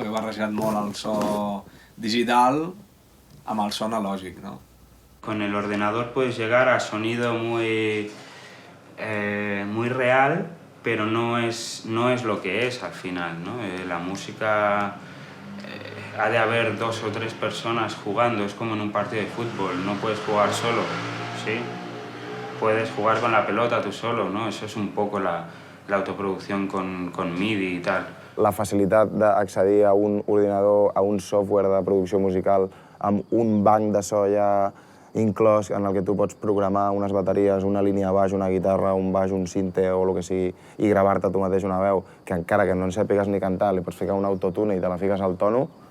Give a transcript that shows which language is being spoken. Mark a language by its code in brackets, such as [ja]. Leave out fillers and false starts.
[ca] He barrejat molt el so digital amb el so analògic, no? [es] Con el ordenador puedes llegar a sonido muy real, pero no es lo que es al final, ¿no? La música ha de haber 2 o 3 personas jugando, es como en un partido de fútbol, no puedes jugar solo, ¿sí? Puedes jugar con la pelota tú solo, ¿no? Eso es un poco la autoproducción con MIDI y tal. [ca] La facilitat d'accedir a un ordinador, a un software de producció musical, amb un banc de so ja inclòs en el que tu pots programar unes bateries, una línia de baix, una guitarra, un baix, un sinte o el que sigui, i gravar-te tu mateix una veu, que encara que no en sàpigues ni cantar, li pots ficar un autotune i te la fiques al tono.